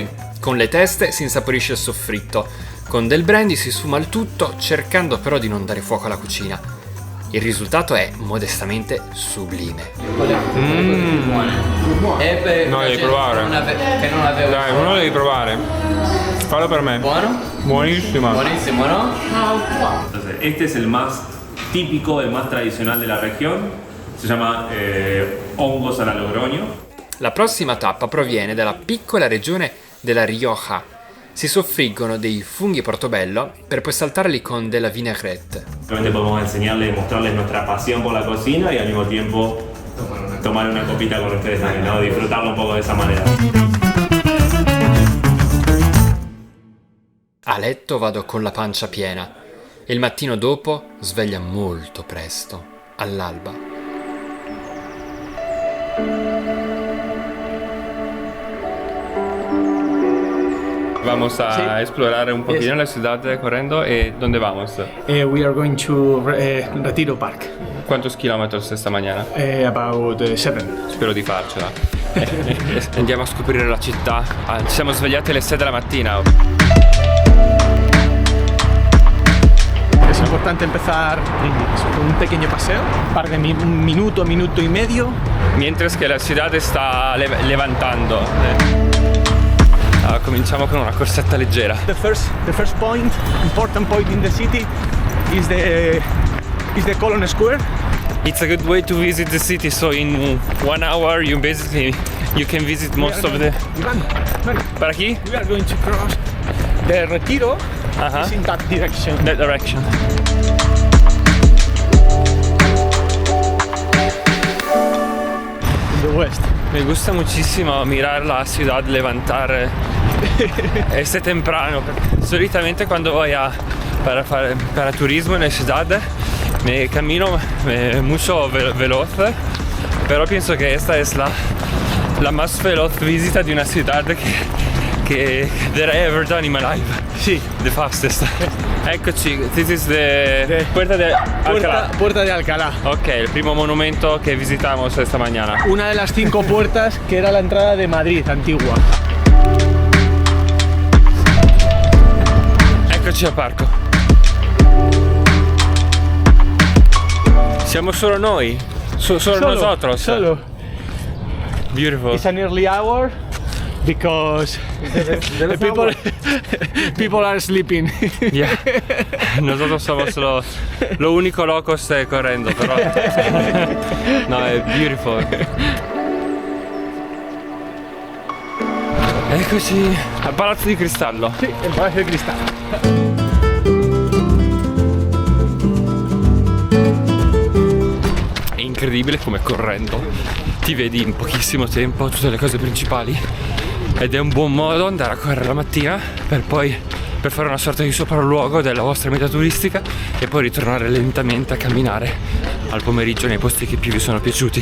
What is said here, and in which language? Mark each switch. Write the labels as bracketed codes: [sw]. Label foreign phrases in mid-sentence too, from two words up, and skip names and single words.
[it] Con le teste si insaporisce il soffritto, con del brandy si sfuma il tutto, cercando però di non dare fuoco alla cucina. Il risultato è modestamente sublime. E per No, la devi gente provare. che non aveva. Dai, uno lo devi provare. Fallo per me. Buono? Buonissimo. [es] Buenísimo, ¿no? Entonces, este es el más típico, el más tradicional de la región. Se llama hongos alla Logroño. [it] La prossima tappa proviene dalla piccola regione della Rioja. Si soffriggono dei funghi portobello per poi saltarli con della vinaigrette. [es] Realmente podemos enseñarles, mostrarles nuestra pasión por la cocina y al mismo tiempo tomar una copita con ustedes también, ¿no? Disfrutarlo un poco de esa manera. [it] A letto vado con la pancia piena e il mattino dopo sveglia molto presto, all'alba. [es] Vamos a explorar un poquito la ciudad corriendo. ¿Dónde vamos? [en] We are going to Retiro Park. [es] ¿Cuántos kilómetros esta mañana? [en] About 7. [it] Spero di farcela. Andiamo a scoprire la città. Ci siamo svegliati alle 6 della mattina. [es] Es importante empezar con un pequeño paseo, un par de un minuto y medio. Mientras que la ciudad está levantando. [it] Cominciamo con una corsetta leggera. [en] The first important point in the city is the Colon Square. It's a good way to visit the city, so in 1 hour you can visit most of the... [es] Para aquí? [en] We are going to cross the Retiro. Is in that direction. That direction. In the west. [es] Me gusta muchísimo mirar la ciudad levantar este temprano. Solitamente cuando voy para turismo en la ciudad me camino mucho veloz, pero pienso que esta es la más veloz visita de una ciudad che [en] that I ever done in my life. [it] Sì. [en] The fastest. Eccoci, this is the Puerta de Alcalá. Puerta de Alcalá. [es] Ok, el primo monumento que visitamos esta mañana. Una de las 5 puertas que era la entrada de Madrid antigua. [it] Eccoci al parco. Siamo solo noi? [es] Solo nosotros? Solo. [en] Beautiful. It's an early hour because the people are sleeping. Yeah. [es] Nosotros somos lo único locos corriendo, pero no, [it] è beautiful. Eccoci al Palazzo di Cristallo. Sì, il Palazzo di Cristallo. È incredibile come correndo ti vedi in pochissimo tempo tutte le cose principali ed è un buon modo andare a correre la mattina per fare una sorta di sopralluogo della vostra meta turistica e poi ritornare lentamente a camminare al pomeriggio nei posti che più vi sono piaciuti.